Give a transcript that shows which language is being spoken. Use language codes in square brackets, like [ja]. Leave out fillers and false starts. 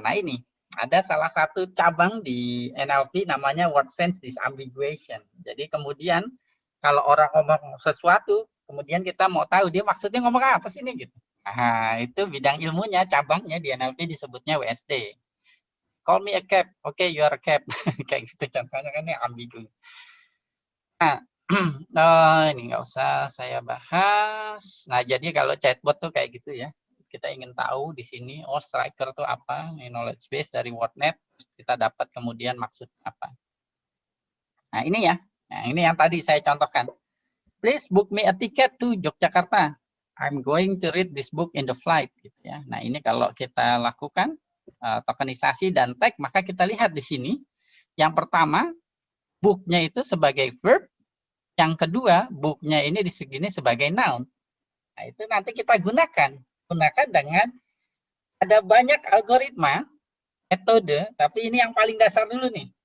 [id] Nah ini ada salah satu cabang di NLP namanya word sense disambiguation. Jadi kemudian kalau orang ngomong sesuatu, kemudian kita mau tahu dia maksudnya ngomong apa sih ini gitu. Nah itu bidang ilmunya, cabangnya di NLP disebutnya WSD. [en] Call me a cab, okay, you are a cab. [id] Kayak gitu contohnya kan ini ambigu. Nah, ini nggak usah saya bahas. Nah, jadi kalau chatbot tuh kayak gitu ya. Kita ingin tahu di sini, oh striker tuh apa, ini knowledge base dari WordNet, kita dapat kemudian maksud apa. Nah, ini ya. Nah, ini yang tadi saya contohkan. [en] Please book me a ticket to Yogyakarta. I'm going to read this book in the flight. [id] Gitu ya. Nah, ini kalau kita lakukan tokenisasi dan tag, maka kita lihat di sini. Yang pertama, book-nya itu sebagai verb. Yang kedua, book-nya ini di sini sebagai noun. Nah, itu nanti kita gunakan dengan ada banyak algoritma, metode, tapi ini yang paling dasar dulu nih.